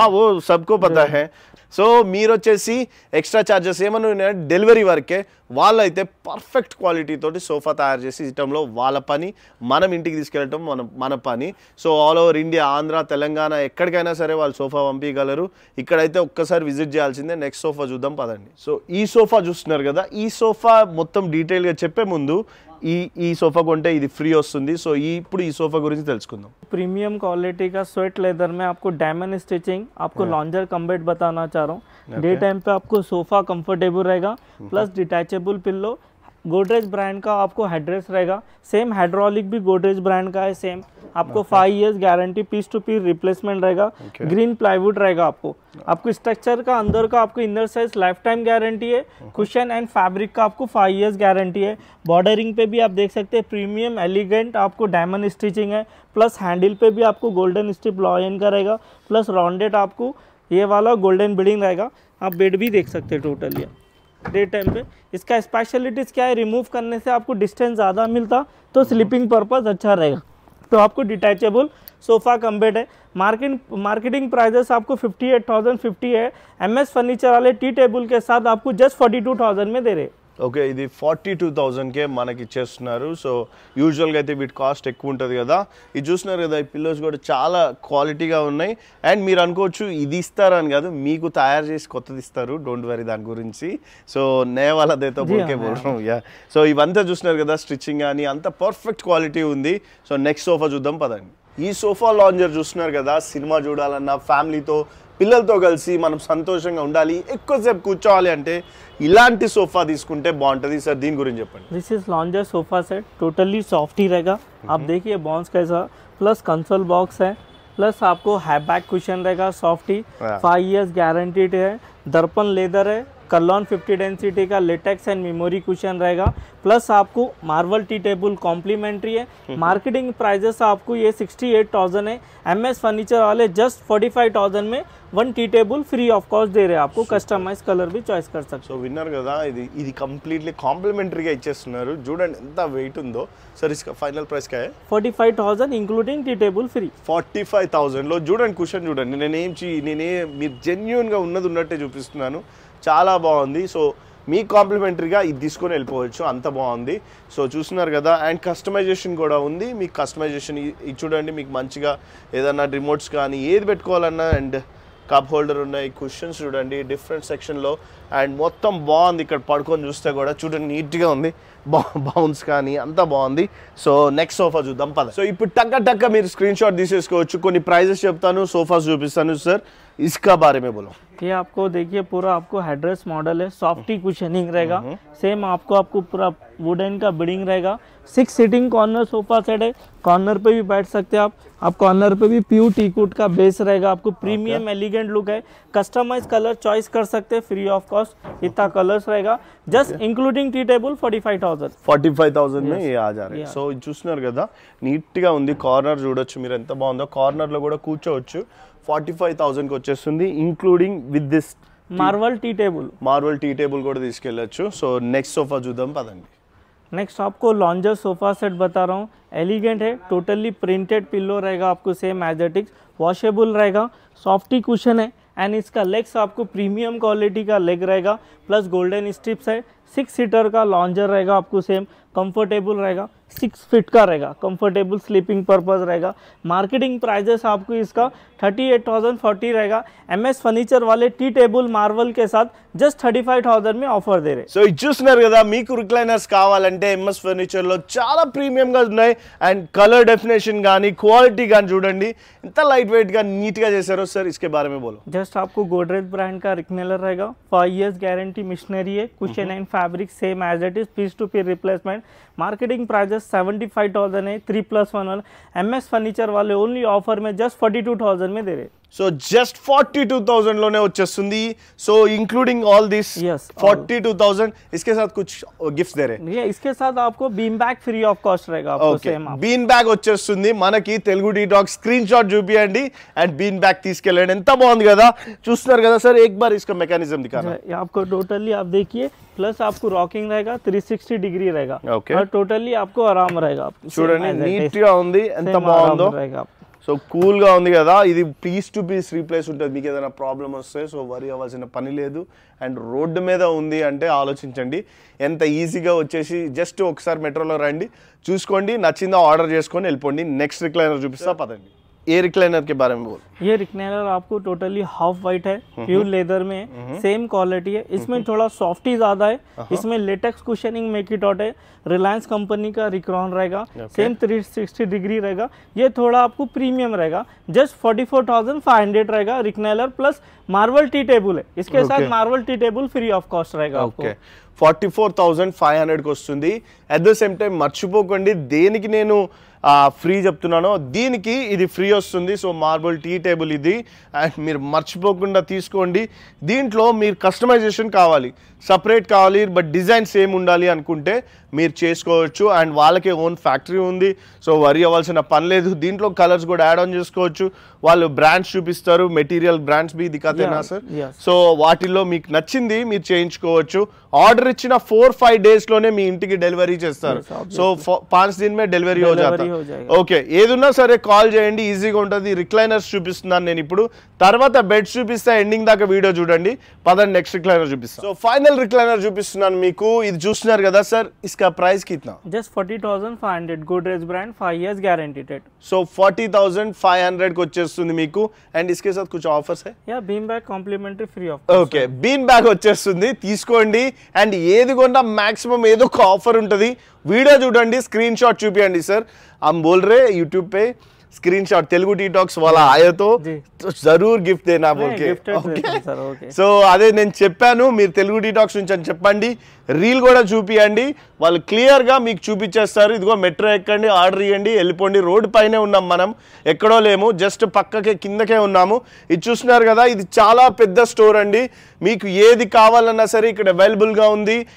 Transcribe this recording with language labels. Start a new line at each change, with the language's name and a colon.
Hindi: हाँ, वो सबको पता है.
Telugu: సో మీరు వచ్చేసి ఎక్స్ట్రా ఛార్జెస్ ఏమన్నా ఉన్నాయో డెలివరీ వరకే. వాళ్ళైతే పర్ఫెక్ట్ క్వాలిటీ తోటి సోఫా తయారు చేసి ఇవ్వడంలో వాళ్ళ పని, మనం ఇంటికి తీసుకెళ్ళటం మన పని. So all over India, Andhra, Telangana ఎక్కడికైనా సరే వాళ్ళు సోఫా పంపించగలరు. ఇక్కడైతే ఒక్కసారి విజిట్ చేయాల్సిందే. నెక్స్ట్ సోఫా చూద్దాం పదండి. సో ఈ సోఫా చూస్తున్నారు కదా, ఈ సోఫా మొత్తం డీటెయిల్గా చెప్పే ముందు ఈ సోఫా కొంటే ఇది ఫ్రీ వస్తుంది. సో ఇప్పుడు ఈ సోఫా గురించి తెలుసుకుందాం.
Hindi: प्रीमियम क्वालिटी का स्वेट लेदर में आपको डायमंड स्टिचिंग, आपको लॉन्जर कम बेड बताना चाह रहा हूँ. डे टाइम पे आपको सोफा कंफर्टेबल रहेगा, plus detachable pillow, Godrej brand का आपको हेडरेस्ट रहेगा. सेम हाइड्रोलिक भी गोदरेज ब्रांड का है सेम. आपको 5 years guarantee, piece to piece replacement रहेगा. ग्रीन प्लाईवुड रहेगा. आपको स्ट्रक्चर का अंदर का आपको inner size life time guarantee है. कुशन एंड फैब्रिक का आपको 5 इयर्स गारंटी है. बॉर्डरिंग पे भी आप देख सकते हैं प्रीमियम एलिगेंट आपको डायमंड स्टिचिंग है. प्लस हैंडल पे भी आपको गोल्डन स्ट्रिप लॉयन का रहेगा. प्लस राउंडेड आपको ये वाला गोल्डन बिल्डिंग रहेगा. आप बेड भी देख सकते हैं टोटली डे टाइम पे. इसका स्पेशलिटीज़ क्या है, रिमूव करने से आपको डिस्टेंस ज़्यादा मिलता, तो स्लीपिंग पर्पज़ अच्छा रहेगा. तो आपको डिटैचेबल सोफा कम बेड है। मार्केटिंग प्राइजेस आपको 58,050 है। MS फर्नीचर वाले टी टेबल के साथ आपको जस्ट 42,000 में दे रहे।
Telugu: ఓకే, ఇది 42,000కే మనకి ఇచ్చేస్తున్నారు. సో యూజువల్గా అయితే వీటి కాస్ట్ ఎక్కువ ఉంటుంది కదా. ఇది చూస్తున్నారు కదా, ఈ పిల్లోస్ కూడా చాలా క్వాలిటీగా ఉన్నాయి. అండ్ మీరు అనుకోవచ్చు ఇది ఇస్తారని కాదు, మీకు తయారు చేసి కొత్తది ఇస్తారు, డోంట్ వరీ దాని గురించి. సో నే వాళ్ళ దేతో బోల్కే బోల్తాం. యా, సో ఇవంతా చూస్తున్నారు కదా, స్టిచ్చింగ్ కానీ అంత పర్ఫెక్ట్ క్వాలిటీ ఉంది. సో నెక్స్ట్ సోఫా చూద్దాం పదండి. ఈ సోఫా లాంజర్ చూస్తున్నారు కదా, సినిమా చూడాలన్నా ఫ్యామిలీతో పిల్లలతో కలిసి మనం సంతోషంగా ఉండాలి, ఎక్కువసేపు కూర్చోవాలి అంటే ఇలాంటి సోఫా తీసుకుంటే బాగుంటుంది. సార్ దీని గురించి చెప్పండి.
Hindi: This is लॉन्जर sofa set, totally soft ही रहेगा। आप देखिए बॉन्स कैसा, प्लस कंसोल बॉक्स है, प्लस आपको हैव बैक कुशन रहेगा सॉफ्ट ही, 5 इयर्स गारंटीड है। दर्पण लेदर है, कर्लॉन 50 डेंसिटी का लेटेक्स एंड मेमोरी कुशन रहेगा, प्लस आपको मार्बल टी टेबल कॉम्प्लीमेंट्री है। मार्केटिंग प्राइजेस आपको ये 68,000 है। MS फर्नीचर वाले जस्ट 45,000 में 1 tea table free of cost they రే आपको కస్టమైజ్ కలర్ भी చాయిస్ कर सकते।
Telugu: సో విన్నర్ కదా, ఇది కంప్లీట్లీ కాంప్లిమెంటరీగా ఇచ్చేస్తున్నారు. చూడండి ఎంత వెయిట్ ఉందో. సార్
Hindi: ఇస్కా ఫైనల్ ప్రైస్ కా 45,000 ఇంక్లూడింగ్ టీ టేబుల్ ఫ్రీ।
Telugu: 45,000లో చూడండి, కుషన్ చూడండి. నేనే మీరు జెన్యూన్గా ఉన్నది ఉన్నట్టే చూపిస్తున్నాను, చాలా బాగుంది. సో మీ కాంప్లిమెంటరీగా ఇది తీసుకొని వెళ్ళిపోవచ్చు, అంత బాగుంది. సో చూస్తున్నారు కదా, అండ్ కస్టమైజేషన్ కూడా ఉంది. మీకు కస్టమైజేషన్ ఇది చూడండి, మీకు మంచిగా ఏదన్నా రిమోట్స్ కానీ ఏది పెట్టుకోవాలన్నా, అండ్ కప్ హోల్డర్ ఉన్నాయి, కుషన్స్ చూడండి డిఫరెంట్ సెక్షన్లో, అండ్ మొత్తం బాగుంది. ఇక్కడ పడుకొని చూస్తే కూడా చూడండి నీట్గా ఉంది, బౌన్స్ కానీ అంతా బాగుంది. సో నెక్స్ట్ సోఫా చూద్దాం పద. సో ఇప్పుడు టక్క మీరు స్క్రీన్ షాట్ తీసేసుకోవచ్చు. కొన్ని ప్రైజెస్ చెప్తాను, సోఫాస్ చూపిస్తాను.
Hindi: సార్ इसका बारे में बोलो। ये आपको देखिए पूरा आपको हेडरेस्ट मॉडल है, सॉफ्टी कुशनिंग रहेगा। सेम आपको पूरा वुडन का बिडिंग रहेगा। 6 सीटिंग कॉर्नर सोफा सेट है, कॉर्नर पे भी बैठ सकते हैं आप कॉर्नर पे भी प्योर टीकवुड का बेस रहेगा। आपको प्रीमियम एलिगेंट लुक है, कस्टमाइज कलर चॉइस कर सकते हैं फ्री ऑफ कॉस्ट, इतना कलर्स रहेगा। जस्ट इंक्लूडिंग టీ టేబుల్ 45,000 में ये आ जा रहा है।
Telugu: సో ఇది చూస్తున్నారు కదా, నీట్గా ఉంది. కార్నర్ చూడొచ్చు మీరు ఎంత బాగుందో, కార్నర్లో కూడా కూర్చోవచ్చు. 45,000కి వచ్చేస్తుంది, including with this
Hindi: marble tea table
Telugu: కూడా తీసుకెళ్ళచ్చు. సో నెక్స్ట్ సోఫా చూద్దాం పదండి.
Hindi: नेक्स्ट आपको लॉन्जर सोफा सेट बता रहा हूँ, एलिगेंट है, टोटली प्रिंटेड पिल्लो रहेगा आपको सेम एजेटिक्स, वॉशेबल रहेगा, सॉफ्टी कुशन है, एंड इसका लेग्स आपको प्रीमियम क्वालिटी का लेग रहेगा, प्लस गोल्डन स्ट्रिप्स है। 6 सीटर का लॉन्जर रहेगा आपको सेम, कंफर्टेबल रहेगा, 6 फीट का रहेगा, कंफर्टेबल स्लीपिंग पर्पस रहेगा। मार्केटिंग प्राइजेस आपको इसका 38,040 रहेगा। MS फर्नीचर वाले టీ టేబుల్ మార్బల్ के साथ जस्ट 35,000 में ऑफर दे रहे।
Telugu: సో ఇది చూస్తున్నారు కదా, మీకు రిక్లైనర్స్ కావాలంటే MS ఫర్నిచర్ లో చాలా ప్రీమియం గా ఉన్నాయి. అండ్ కలర్ డెఫినేషన్ కానీ క్వాలిటీ కానీ చూడండి ఎంత లైట్ వెయిట్ గా నీట్ గా చేశారో.
Hindi: సార్ इसके बारे में बोलो। जस्ट आपको गोदरेज ब्रांड का रिक्नेलर रहेगा, 5 इयर्स गारंटी मिशनरी है, cushion and fabric same as it is, piece to piece replacement. Marketing prices 75,000 है, 3+1। MS फर्नीचर वाले ओनली ऑफर में जस्ट 42,000 में दे रहे।
Telugu: సో జస్ట్ 42,000 లోనే వచ్చేస్తుంది. సో ఇంక్లూడింగ్ ఆల్ దిస్ 42,000,
Hindi: इसके साथ कुछ गिफ्ट्स दे रहे हैं। इसके साथ आपको bean bag free of cost रहेगा आपको सेम।
Telugu: बीन बैग వచ్చేస్తుంది మనకి. Telugu tea talk screen shot చూపియండి అండ్ बीन बैग తీసుకెళ్ళండి. ఎంత బాగుంది కదా, చూస్తున్నారు కదా సార్.
Hindi: एक बार इसका मैकेनिज्म दिखाना। आपको टोटली आप देखिए, प्लस आपको रॉकिंग रहेगा, 360 डिग्री रहेगा, और टोटली आपको आराम रहेगा।
Telugu: చూడండి నీట్ గా ఉంది, ఎంత బాగుందో. సో కూల్గా ఉంది కదా. ఇది పీస్ టు పీస్ రీప్లేస్ ఉంటుంది. మీకు ఏదైనా ప్రాబ్లం వస్తే సో వరీ అవ్వాల్సిన పని లేదు. అండ్ రోడ్డు మీద ఉంది అంటే ఆలోచించండి ఎంత ఈజీగా వచ్చేసి జస్ట్ ఒకసారి మెట్రోలో రండి, చూసుకోండి, నచ్చిందో ఆర్డర్ చేసుకొని వెళ్ళిపోండి. నెక్స్ట్ రిక్లైనర్ చూపిస్తా పదండి.
Hindi: ये रिक्लाइनर के बारे में बोल। ये रिक्लाइनर आपको टोटली हाफ वाइट है, प्योर लेदर में, सेम क्वालिटी है। इसमें थोड़ा सॉफ्टी ज्यादा है, इसमें latex cushioning make it out है, रिलायंस कंपनी का रिक्रॉन रहेगा, सेम 360 डिग्री रहेगा। ये थोड़ा आपको प्रीमियम रहेगा, जस्ट 44,500 रहेगा recliner, plus marble tea table है, इसके साथ marble tea table free of cost रहेगा आपको।
Telugu: 44,500కి వస్తుంది. అట్ ద సేమ్ టైం మర్చిపోకండి, దేనికి నేను ఫ్రీ చెప్తున్నానో దీనికి ఇది ఫ్రీ వస్తుంది. సో మార్బుల్ టీ టేబుల్ ఇది, అండ్ మీరు మర్చిపోకుండా తీసుకోండి. దీంట్లో మీరు కస్టమైజేషన్ కావాలి, సపరేట్ కావాలి, బట్ డిజైన్ సేమ్ ఉండాలి అనుకుంటే మీరు చేసుకోవచ్చు. అండ్ వాళ్ళకే ఓన్ ఫ్యాక్టరీ ఉంది, సో వరీ అవ్వాల్సిన పని లేదు. దీంట్లో కలర్స్ కూడా యాడ్ ఆన్ చేసుకోవచ్చు. వాళ్ళు బ్రాండ్స్ చూపిస్తారు, material brands
Hindi: B దిఖాతేనా sir.
Telugu: So వాటిల్లో మీకు నచ్చింది మీరు చేయించుకోవచ్చు. ఆర్డర్ ఆర్డర్ ఇచ్చిన 4-5 days లోనే మీ ఇంటికి డెలివరీ చేస్తారు.
Hindi: సో 5 दिन में డెలివరీ हो जाता ఓకే.
Telugu: ఏదున్నా సరే కాల్ చేయండి, ఈజీగా ఉంటుంది. రిక్లైనర్స్ చూపిస్తున్నాను నేను ఇప్పుడు, తర్వాత బెడ్స్ చూపిస్తే ఎండింగ్ దాకా వీడియో చూడండి. పదండి నెక్స్ట్ రిక్లైనర్ చూపిస్తాను. సో ఫైనల్ రిక్లైనర్ చూపిస్తున్నాను మీకు. ఇది చూస్తున్నారు కదా సార్,
Hindi: इसका प्राइस कितना? Just 40,500 Godrej brand 5 years guaranteed.
Telugu: So 40,500 కి వచ్చేస్తుంది మీకు.
Hindi: అండ్ इसके साथ कुछ ऑफर्स है? या bean bag complementary free of.
Telugu: Okay, bean bag వచ్చేస్తుంది, తీసుకోండి. అండ్ ఏది కొన్నా మాక్సిమం ఏదో ఒక ఆఫర్ ఉంటుంది. వీడియో చూడండి, స్క్రీన్ షాట్ చూపియండి సార్.
Hindi: हम बोल रहे यूट्यूब पे स्क्रीन शॉट तेलुगु टीटॉक्स वाला आया तो जरूर गिफ्ट देना बोल के.
Telugu: సో అదే నేను చెప్పాను, మీరు తెలుగు టీటాక్స్ నుంచి అని చెప్పండి, రీల్ కూడా చూపియండి, వాళ్ళు క్లియర్గా మీకు చూపించేస్తారు. ఇదిగో మెట్రో ఎక్కండి, ఆర్డర్ ఇవ్వండి, వెళ్ళిపోండి. రోడ్డు పైనే ఉన్నాం మనం, ఎక్కడో లేము, జస్ట్ పక్కకే కిందకే ఉన్నాము. ఇది చూస్తున్నారు కదా, ఇది చాలా పెద్ద స్టోర్ అండి. మీకు ఏది కావాలన్నా సరే ఇక్కడ అవైలబుల్గా ఉంది.